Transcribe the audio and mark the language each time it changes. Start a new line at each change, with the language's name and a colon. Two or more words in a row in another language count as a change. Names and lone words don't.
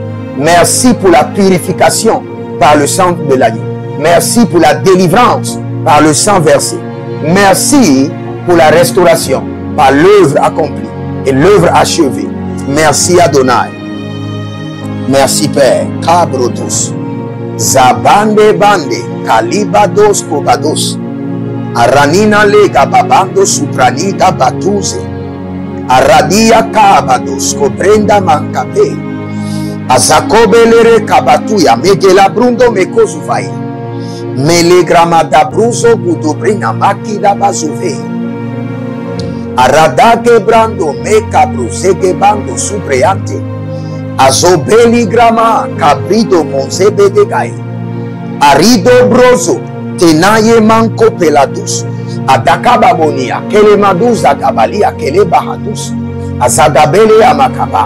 French: Merci pour la purification par le sang de l'agneau. Merci pour la délivrance par le sang versé. Merci pour la restauration par l'œuvre accomplie et l'œuvre achevée. Merci Adonai. Merci Père. Kabrotos. Zabande bande. Kalibados kobados. Aranina lega babando supranida batuze. Aradia kabados kobrenda mankape. Azakobelere kabatuya megela brundo mekozuvai. Melegramada bruzo gudubrina makida bazuve. Aradage brando meka bruzege bando supreante. Azobeli grama cabrido monzebe de gai. Arido brozo tenaye manco peladus. Adakababonia kele maduza gabalia kele bahadus. Azagabele amakaba.